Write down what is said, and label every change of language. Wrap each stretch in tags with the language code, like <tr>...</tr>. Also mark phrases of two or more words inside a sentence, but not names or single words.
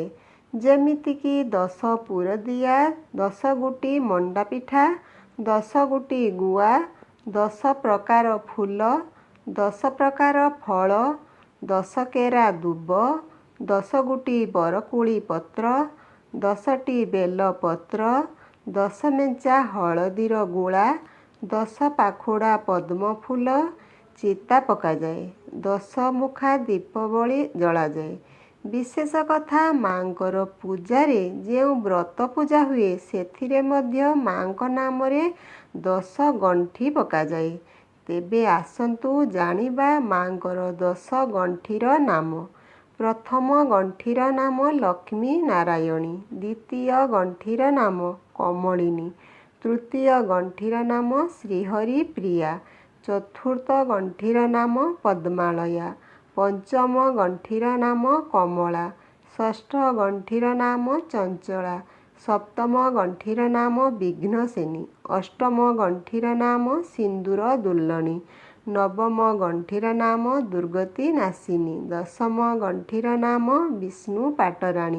<or>ଯେମିତିକି 10 ପୁରଦିଆ, 10 ଗୋଟି ମଣ୍ଡା ପିଠା, 10 ଗୋଟି ଗୁଆ, 10 ପ୍ରକାର ଫୁଲ, 10 ପ୍ରକାର ଫଳ, 10 କେରା ଦୁବ, 10 ଗୋଟି ବରକୋଳି ପତ୍ର, 10ଟି ବେଲ ପତ୍ର, 10 ମେଞ୍ଚା ହଳଦୀର ଗୁଳା, 10 ପାଖୁଡ଼ା ପଦ୍ମ ଫୁଲ ଚିତା ପକା ଯାଏ, 10 ମୁଖା ଦୀପବଳି ଜଳା ଯାଏ। ବିଶେଷ କଥା ମାଙ୍କର ପୂଜାରେ ଯେଉଁ ବ୍ରତ ପୂଜା ହୁଏ ସେଥିରେ ମଧ୍ୟ ମାଙ୍କ ନାମରେ 10 ଗଣ୍ଠି ପକା ଯାଏ। ତେବେ ଆସନ୍ତୁ ଜାଣିବା ମାଙ୍କର 10 ଗଣ୍ଠିର ନାମ। ପ୍ରଥମ ଗଣ୍ଠିର ନାମ ଲକ୍ଷ୍ମୀ ନାରାୟଣୀ, ଦ୍ୱିତୀୟ ଗଣ୍ଠିର ନାମ କମଳିନୀ, ତୃତୀୟ ଗଣ୍ଠିର ନାମ ଶ୍ରୀହରି ପ୍ରିୟା, ଚତୁର୍ଥ ଗଣ୍ଠିର ନାମ ପଦ୍ମାଳୟା, ପଞ୍ଚମ ଗଣ୍ଠିର ନାମ କମଳା, ଷଷ୍ଠ ଗଣ୍ଠିର ନାମ ଚଞ୍ଚଳା, ସପ୍ତମ ଗଣ୍ଠିର ନାମ ବିଘ୍ନସେନୀ, ଅଷ୍ଟମ ଗଣ୍ଠିର ନାମ ସିନ୍ଦୂର ଦୁଲ୍ଲଣୀ, ନବମ ଗଣ୍ଠିର ନାମ ଦୁର୍ଗତି ନାଶିନୀ, ଦଶମ ଗଣ୍ଠିର ନାମ ବିଷ୍ଣୁ ପାଟରାଣୀ।</or>